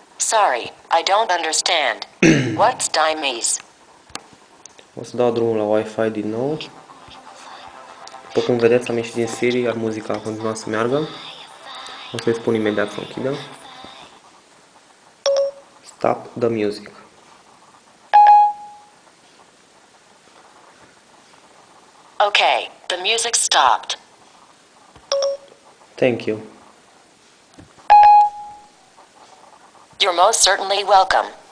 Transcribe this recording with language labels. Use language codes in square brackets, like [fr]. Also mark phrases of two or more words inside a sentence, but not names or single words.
[en] Sorry, I don't understand. What's Siamese? [ro] O să dau drumul la Wi-Fi din nou. După cum vedeți, am ieșit din Siri, iar muzica a continuat să meargă. O să-i spun imediat să o închidă. [en] Stop the music. Okay, the music stopped. Thank you. You're most certainly welcome.